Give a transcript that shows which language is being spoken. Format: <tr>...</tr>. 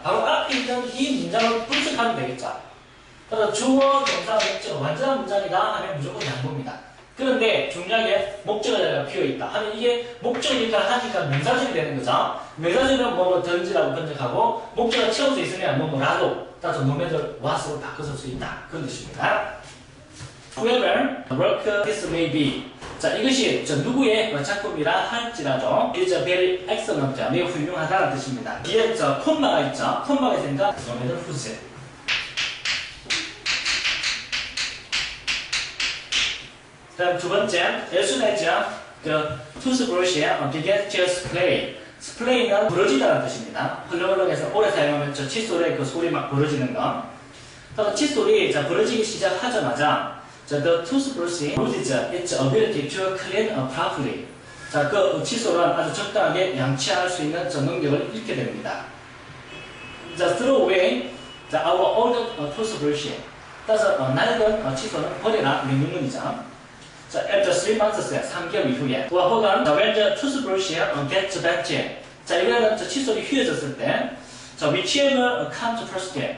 <ko>바로 앞에 있는 이 문장을 분석하면 되겠죠? 그래서 주어, 동사, 목적어, 완전한 문장이다 하면 무조건 양보입니다. 그런데 중요하게 목적어 자리가 비어있다 하면 이게 목적이니까 하니까 명사절이 되는 거죠. 명사절은 든지라고 번역하고 목적어 채울 수 있으면 라도 따라서</ko> <en>no matter what</en> <ko>으로 바꿔 쓸 수 있다. 그런 뜻입니다.</ko> <en>Whoever work this may be.</en> <ko>자, 이것이 누구의 작품이라 할지라도</ko> <en>is a very excellent.</en> <ko>매우 훌륭하다는 뜻입니다. 뒤에 콤마가 있죠. 콤마가 있으니까</ko> <en>no matter whose.</en> <ko>다음 두 번째,</ko> <en>as soon as the toothbrush begins to splay.</en> <ko>splay는 부러지다는 뜻입니다. 헐렁헐렁해서 오래 사용하면 칫솔에 그 소리 막 부러지는 거. 그래서 칫솔이 부러지기 시작하자마자</ko> <en>the toothbrush loses its ability to clean properly.</en> <ko>자, 그 칫솔은 아주 적당하게 양치할 수 있는 능력을 잃게 됩니다.</ko> <en>자, throw away our old toothbrush.</en> <ko>따라서 낡은 칫솔은 버려라 명령문이죠. 자,</ko> <en>after 3 months,</en> <ko>3개월 이후에. 혹은</ko> <en>when the toothbrush gets bent.</en> <ko>자, 이거는 칫솔이 휘어졌을 때.</ko> <en>자, whichever comes first.</en>